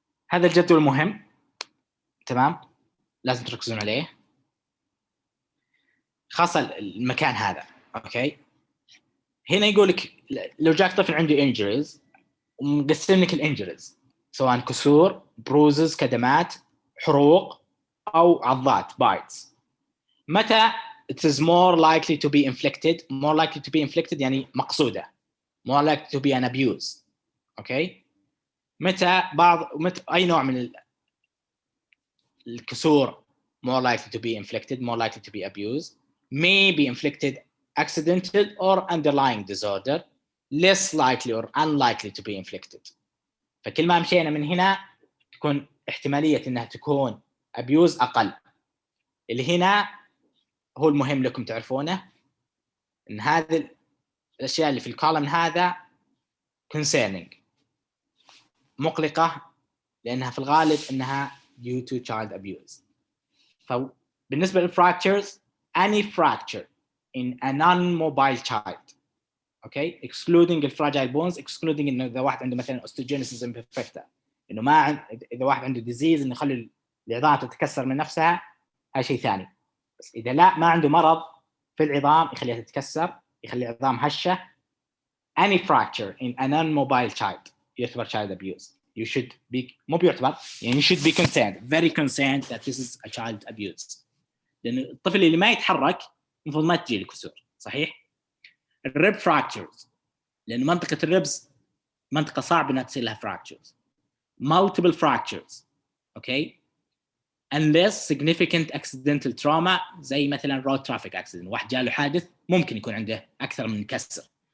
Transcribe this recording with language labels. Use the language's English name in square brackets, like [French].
[Arabic] هذا الجدول مهم، تمام، لازم تركزون عليه خاصة المكان هذا. أوكي، هنا يقولك لو جاك طفل عنده injuries ومقسم لك الانجريز سواء كسور، بروزز، كدمات، حروق أو عضات bites. [English] متى it is more likely to be inflicted [Arabic] يعني مقصودة، [English] more likely to be an abuse. [Arabic] أوكي، متى أي نوع من الكسور [English] more likely to be inflicted, more likely to be abused, may be inflicted accidental or underlying disorder. less likely or unlikely to be inflicted. [Arabic] فكل ما مشينا من هنا تكون احتمالية انها تكون abuse اقل. اللي هنا هو المهم لكم تعرفونه، ان هذه الاشياء اللي في الكولم هذا concerning، مقلقة، لانها في الغالب انها due to child abuse. فبالنسبة للفراكتشرز [English] any fracture in a non-mobile child [Arabic] اوكي excluding الفراجايل بونز، excluding انه اذا واحد عنده مثلا osteogenesis imperfecta، انه ما اذا واحد عنده ديزيز انه يخلي العظام تتكسر من نفسها، هذا شيء ثاني. بس اذا لا ما عنده مرض في العظام يخليها تتكسر، يخلي العظام هشه، [English] any fracture in a non-mobile child [Arabic] يعتبر child abuse. [English] You should be [Arabic] مو بيعتبر يعني [English] you should be concerned, very concerned that this is a child abuse. [Arabic] لأن الطفل اللي ما يتحرك المفروض ما تجي له كسور، صحيح؟ الريب fractures، لأن منطقة الريبس منطقة صعب إنها تصير لها fractures. [English] multiple fractures okay unless significant accidental trauma [Arabic] زي مثلا road traffic accident، واحد جاله حادث ممكن يكون عنده أكثر من كسر.